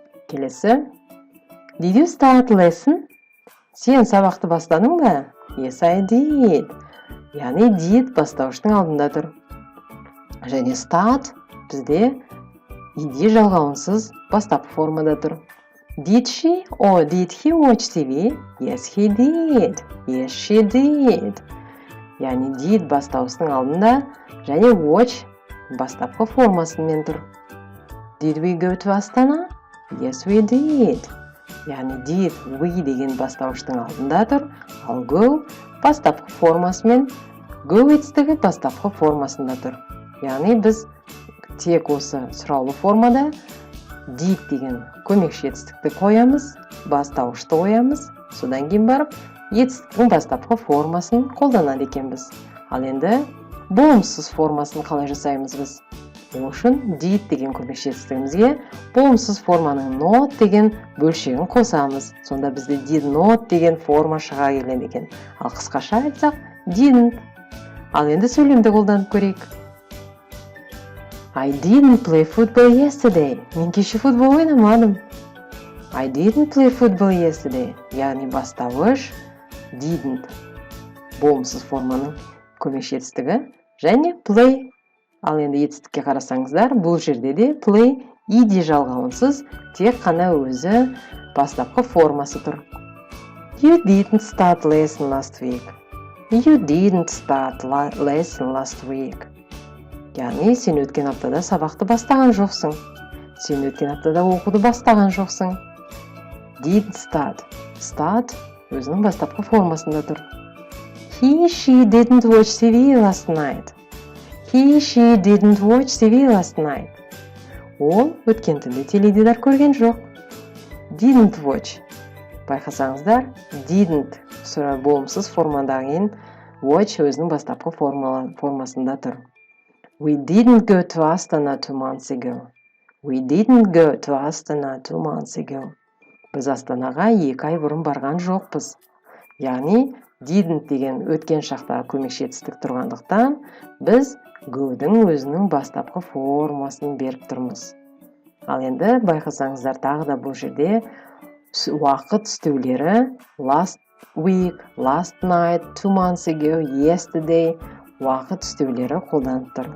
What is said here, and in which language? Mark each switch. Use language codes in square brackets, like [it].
[kk] Келесі. [en] Did you start lesson? [kk] Сен сабақты бастадың ба? [en] Yes, I did. [kk] Яғни did бастауыштың алдында тұр. Және start бізде ed жалғауынсыз бастапқы формада тұр. [en] Did she or did he watch TV? Yes, he did. Yes, she did. [kk] Яғни did бастауыштың алдында және watch бастапқы формасымен тұр. [en] Did we go to Astana? Yes, we did. [kk] Яғни did, we деген бастауыштың алдында тұр, ал go бастапқы формасымен go етістігі бастапқы формасында тұр. Яғни біз тек осы сұраулы формада did деген көмекші етістікті қоямыз, бастауышты қоямыз, содан кейін барып етістіктің бастапқы формасын қолданады екенбіз. Ал енді болымсыз формасын қалай жасаймыз біз? Ол үшін did деген көмекші етістігімізге болымсыз форманың not деген бөлшегін қосамыз. Сонда бізде did not деген форма шыға келеді екен. Ал қысқаша айтсақ didn't. Ал енді сөйлемді қолданып көрейік. [en] I didn't play football yesterday. [kk] Мен кеше футбол ойнамадым. [en] I didn't play football yesterday. [kk] Яғни бастауыш didn't. Болымсыз форманың көмекші етістігі және play. Ал енді етістікке қарасаңыздар, бұл жерде де play ed жалғауынсыз тек қана өзі бастапқы формасы тұр. [en] You didn't start lesson last week. You didn't start lesson last week. [kk] Яғни сен өткен аптада сабақты бастаған жоқсың. Сен өткен аптада оқуды бастаған жоқсың. [en] Didn't start. [kk] Start өзінің бастапқы формасында тұр. [en] She didn't watch TV last night. She didn't watch TV last night. [kk] Ол өткен түнде теледидар көрген жоқ. [en] Didn't watch. [kk] Байқасаңыздар, didn't болымсыз формадан кейін watch өзінің бастапқы формасында тұр. [en] We didn't go to Astana 2 months ago. We didn't go to Astana 2 months ago. [kk] Біз Астанаға 2 ай бұрын барған жоқпыз. Яғни didn't деген өткен шақтағы көмекші етістік тұрғандықтан біз go-дің өзінің бастапқы формасын беріп тұрмыз. Ал енді байқасаңыздар тағы да бұл жерде уақыт үстеулері [en] last week, last night, 2 months ago, yesterday [kk] уақыт үстеулері қолданып тұр.